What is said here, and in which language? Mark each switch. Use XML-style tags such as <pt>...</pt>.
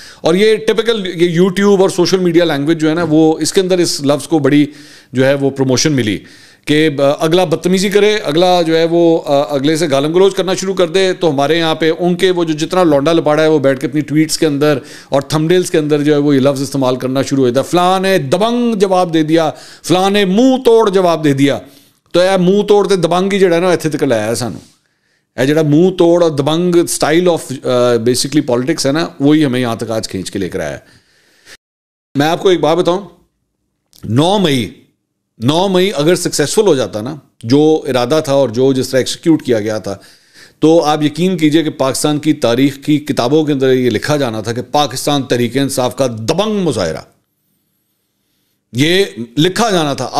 <ur>اور یہ ٹپکل یہ یوٹیوب اور سوشل میڈیا لینگویج جو ہے نا, وہ اس کے اندر اس لفظ کو بڑی جو ہے وہ پروموشن ملی کہ اگلا بدتمیزی کرے, اگلا جو ہے وہ اگلے سے گالم گلوچ کرنا شروع کر دے. تو ہمارے یہاں پہ ان کے وہ جو جتنا لونڈا لپاڑا ہے وہ بیٹھ کے اپنی ٹویٹس کے اندر اور تھمبنیلز کے اندر جو ہے وہ یہ لفظ استعمال کرنا شروع ہو جاتا ہے. فلاں نے دبنگ جواب دے دیا, فلاں نے منہ توڑ جواب دے دیا.</ur> <pa>تو یہ منہ توڑ تے دبنگ ہی جڑا ہے نا اتنے تک لایا ہے سانو.</pa> <ur>یہ جڑا منہ توڑ اور دبنگ اسٹائل آف بیسکلی پالیٹکس ہے نا, وہی ہمیں یہاں تک آج کھینچ کے لے کر آیا ہے. میں آپ کو ایک بات بتاؤں, 9 مئی اگر سکسیسفل ہو جاتا نا جو ارادہ تھا اور جو جس طرح ایکسیکیوٹ کیا گیا تھا, تو آپ یقین کیجئے کہ پاکستان کی تاریخ کی کتابوں کے اندر یہ لکھا جانا تھا کہ پاکستان تحریک انصاف کا دبنگ مظاہرہ, یہ لکھا جانا تھا.</ur>